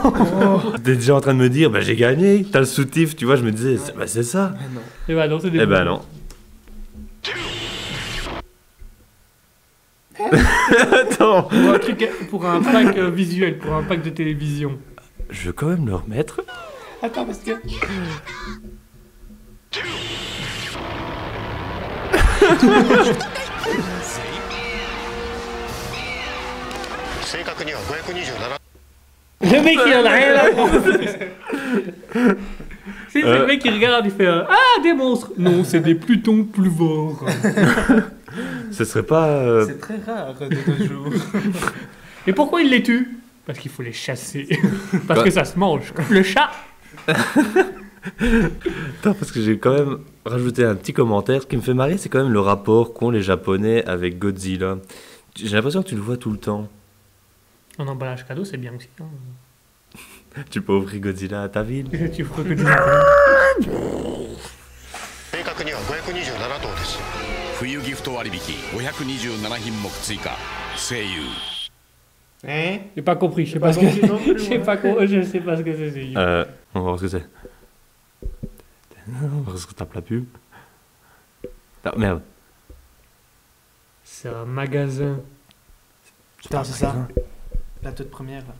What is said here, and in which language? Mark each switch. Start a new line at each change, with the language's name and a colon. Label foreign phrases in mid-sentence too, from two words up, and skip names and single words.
French: t'es déjà en train de me dire, bah j'ai gagné, t'as le soutif, tu vois, je me disais, bah, c'est ça. Mais non. Et bah non, c'est des Eh bonbons. ben non. Attends, Pour un truc, pour un pack visuel, pour un pack de télévision. je veux quand même le remettre. Attends, parce que.
Japanese: 正確には527
French: Le mec, il en a rien à prendre. C'est le mec qui regarde, il fait ah, des monstres. Non, c'est des Plutons pluvores. Ce serait pas. C'est très rare de nos jours. Et pourquoi il les tue? Parce qu'il faut les chasser. Parce Quoi que ça se mange, comme le chat. Attends, parce que j'ai quand même rajouté un petit commentaire. Ce qui me fait marrer, c'est quand même le rapport qu'ont les Japonais avec Godzilla. J'ai l'impression que tu le vois tout le temps. En emballage cadeau, c'est bien aussi. Hein. Tu peux offrir Godzilla à ta ville. Tu vois que
Japanese: 正確には527頭です。冬ギフト割引527品目追加声優
French: Hein? J'ai pas compris, je sais pas ce que je sais pas je sais pas ce que c'est. On va voir ce que c'est. On va voir ce que tape la pub. Ah, merde. C'est un magasin. Putain, c'est ça. La toute première, là.